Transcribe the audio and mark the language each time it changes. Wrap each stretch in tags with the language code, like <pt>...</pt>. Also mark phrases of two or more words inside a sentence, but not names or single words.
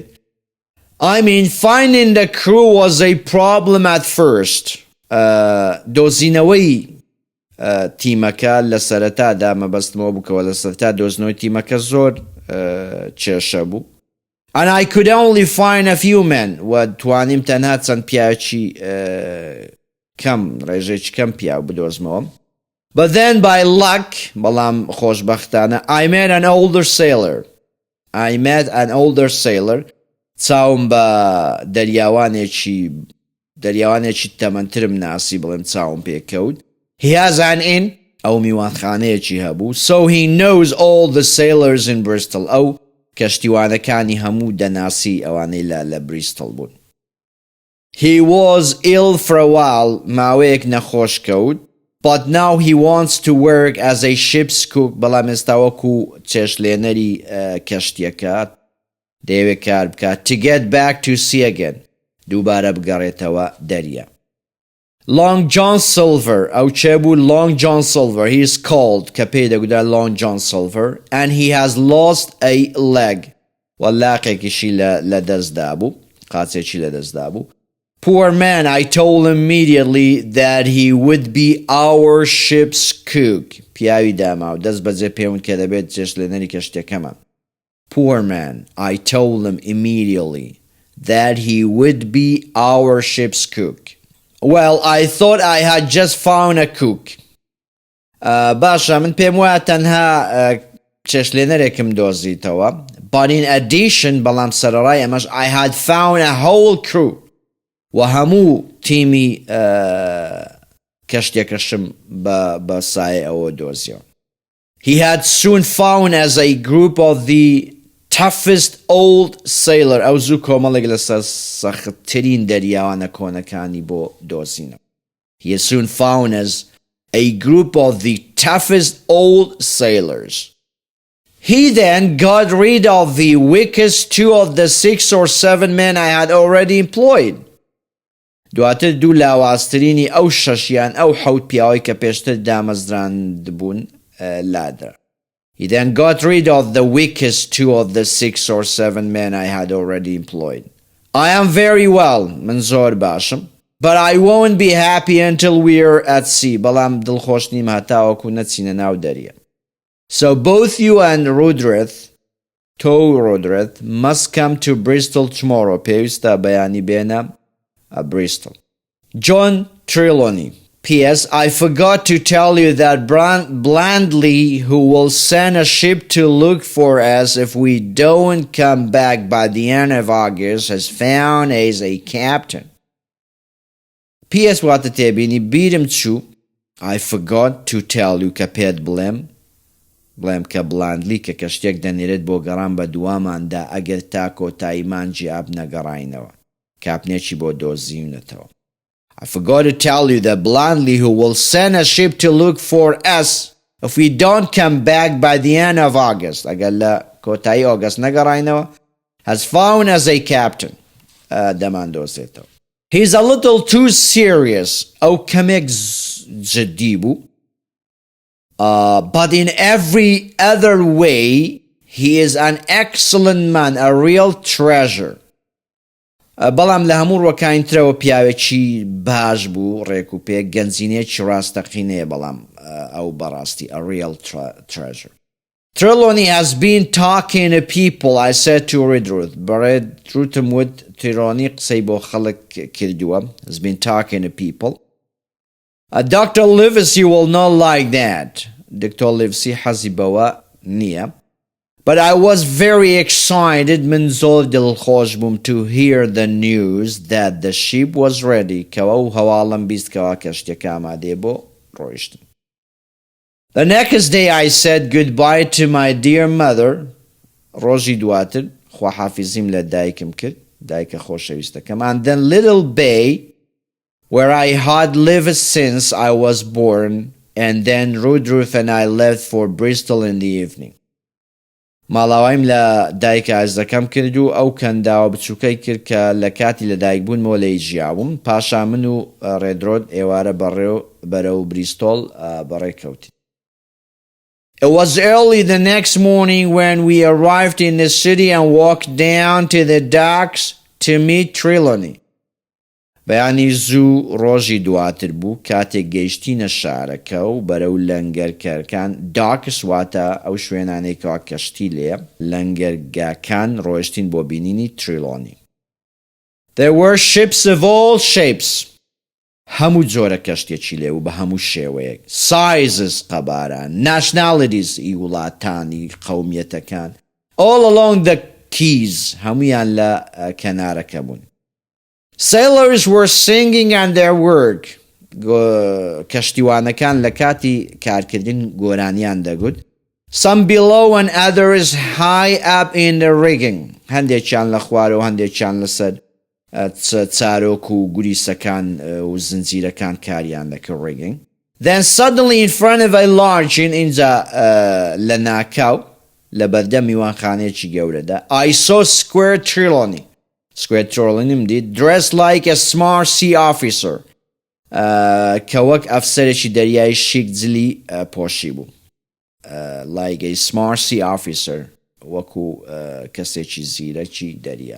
<en>I mean finding the crew was a problem at first.</en> <ckb>دۆزینەوەی تیمەکە لە سەرەتادا مەبەستمەوە بووکەوە لە سەرەتا دۆزینەوەی تیمەکە زۆر کێشە بوو.</ckb> <en>And I could only find a few men.</en> <ckb>و توانیم تەنها چەند پیاوێکی کەم ڕێژێکی کەم پیاو بدۆزمەوە.</ckb> <en>But then by luck</en> <ckb>بەڵام خۆشبەختانە</ckb> <en>I met an older sailor.</en> <ckb>چاوم بە دەریاوانێکی تەمەنترم ناسی بڵێم چاوم پێکەوت.</ckb> <en>He has an inn.</en> <ckb>ئەو میوانخانەیەکی هەبوو.</ckb> <en>So he knows all the sailors in Bristol.</en> <ckb>ئەو کەشتیوانەکانی هەموو دەناسی ئەوانەی لە بریستڵ بوون.</ckb> <en>He was ill for a while.</en> <ckb>ماوەیەک نەخۆش کەوت.</ckb> <en>But now he wants to work as a ship's cook.</en> <ckb>بەڵام ئێستا وەکو چێشتلێنەری کەشتیەکە دەیەوێت کار بکات.</ckb> <en>To get back to sea again.</en> <ckb>دووبارە بگەڕێتەوە دەریا.</ckb> <en>Long John Silver.</en> <ckb>ئەو چێ بوو Long John Silver.</ckb> <en>He is called</en> <ckb>کە پێی دەگوترا</ckb> <en>Long John Silver. And he has lost a leg.</en> <ckb>وەلاقێکیشی لە دەستدا بوو. قاچێکی لە دەستدا بوو.</ckb> <en>Poor man, I told him immediately that he would be our ship's cook.</en> <ckb>پیاوی داما و دەست بەجێ پێون کە دەبێت چێشتلێنەری کەشتیەکەمان.</ckb> <en>Poor man, I told him immediately that he would be our ship's cook. Well, I thought I had just found a cook.</en> <ckb>باشە من پێم وایە تەنها چێشلێنەرێکم دۆزیتەوە.</ckb> <en>But in addition,</en> <ckb>بەڵام سەرەڕای ئەمەش</ckb> <en>I had found a whole crew.</en> <ckb>و هەموو تیمی کەشتێکەشم بە سایە ئەوە دۆزیەوە.</ckb> <en>He had soon found as a group of the toughest old sailor.</en> <ckb>ئەو زوو کۆمەڵێک لە سەختترین دەریاوانە کۆنەکانی بۆ دۆزینەوە.</ckb> <en>He had soon found as a group of the toughest old sailors. He then got rid of the weakest 2 of the 6 or 7 men I had already employed.</en> <ckb>دواتر دوو لاوازترینی ئەو شەشیان ئەو حەوت پیاوەی کە پێشتر دامەزراندبوون لادە.</ckb> <en>He then got rid of the weakest 2 of the 6 or 7 men I had already employed. I am very well,</en> <ckb>من زۆر باشم.</ckb> <en>But I won't be happy until we're at sea.</en> <ckb>بەڵام دڵخۆش نیم هەتاوەکو نەچینە ناو دەریە.</ckb> <en>So both you and Rodreth must come to Bristol tomorrow.</en> <ckb>پێویستە بەیانی بێنە Bristol. John Trelawney. P.S.</ckb> <en>I forgot to tell you that Blandley, who will send a ship to look for us if we don't come back by the end of August, has found as a captain. P.S.</en> <ckb>واتە تێبینی بیرم چوو.</ckb> <en>I forgot to tell you</en> <ckb>کە پێت بڵێم کە بلاندلی کە کەشتێک دەنێرێت بۆ گەڕان بە دوواماندا ئەگەر تا کۆتایی مانجی ئاب نەگەڕاینەوە. کاپنێکی بۆ دۆزیونەتەوە.</ckb> <en>I forgot to tell you that Blandley, who will send a ship to look for us if we don't come back by the end of August,</en> <ckb>ئەگەر لە کۆتایی ئۆگەست نەگەڕاینەوە,</ckb> <en>has found as a captain.</en> <ckb>دەمان دۆزێتەوە.</ckb> <en>He's a little too serious.</en> <ckb>ئەو کەمێک جدی بوو.</ckb> <en>But in every other way, he is an excellent man, a real treasure.</en> <ckb>بەڵام لە هەموو ڕۆکاینترەوە پیاوێکی باش بوو ڕێک و پێک گەنجینێکی ڕاستەقینەیە بەڵام ئەو بەڕاستی</ckb> <en>a real treasure. Trelawney has been talking to people, I said to Redruth.</en> <ckb>Redruthم وت Trelawney قسەی بۆ خەڵک کردووە.</ckb> <en>Has been talking to people. Dr. Livesey will not like that.</en> <ckb>Dr. Livesey حەزی بەوە نییە.</ckb> <en>But I was very excited</en> <ckb>من زۆر دڵخۆش بووم</ckb> <en>to hear the news that the ship was ready</en> <ckb>کەوە و هەواڵم بیست کەوا کەشتێک ئامادەیە بۆ ڕۆیشتن.</ckb> <en>The next day I said goodbye to my dear mother.</en> <ckb>ڕۆژی دواتر خواحافیزیم لە دایکم کرد دایکە خۆشەویستەکەم.</ckb> <en>And then Little Bay where I had lived since I was born, and then Rudolph and I left for Bristol in the evening.</en> <ckb>ماڵاوایم لە دایکە ئازدەکەم کرد و ئەو کەنداوە بچووکەی کرد کە لە کاتی لە دایک بوونمەوە لە ژیاوم. پاشا من و ڕێدرۆد ئێوارە بەرەو بریستۆڵ بەڕێکەوتین.</ckb> <en>It was early the next morning when we arrived in the city and walked down to the docks to meet Trelawney.</en> <ckb>بەیانی زوو ڕۆژی دواتر بوو کاتێک گەیشتینە شارەکە و بەرەو لەنگەرکەکان. داکس واتە ئەو شوێنانەی کەوا کەشتی لێە. لەنگەرگاکان ڕۆیشتین بۆ بینینی Trelawney.</ckb> <en>There were ships of all shapes.</en> <ckb>هەموو جۆرە کەشتێکی لێ و بە هەموو شێوەیەک. Sizes قەباران, nationalities ئی وڵاتانی قەومیەتەکان. All along the quays هەمویان لە کەنارەکە بوون.</ckb> <en>Sailors were singing on their work.</en> <ckb>کەشتیوانەکان لە کاتی کارکردن گۆرانیان دەگوت.</ckb> <en>Some below and others high up in the rigging.</en> <ckb>هەندێکیان لە خوارەوە هەندێکیان لەسەر چارۆک و گوریسەکان و زنجیرەکان کاریان دەکرد rigging.</ckb> <en>Then suddenly in front of a large</en> <ckb>اینجا لە ناکاو لە بەردەم میوانخانەیەکی گەورەدا</ckb> <en>I saw Square Trelawney. Square Trelawney did dressed like a smart sea officer.</en> <ckb>کە وەک ئەفسەرێکی دەریای شیک جلی پۆشی بوو.</ckb> <en>Like a smart sea officer</en> <ckb>وەکو کەسێکی زیرەکی دەریا.</ckb>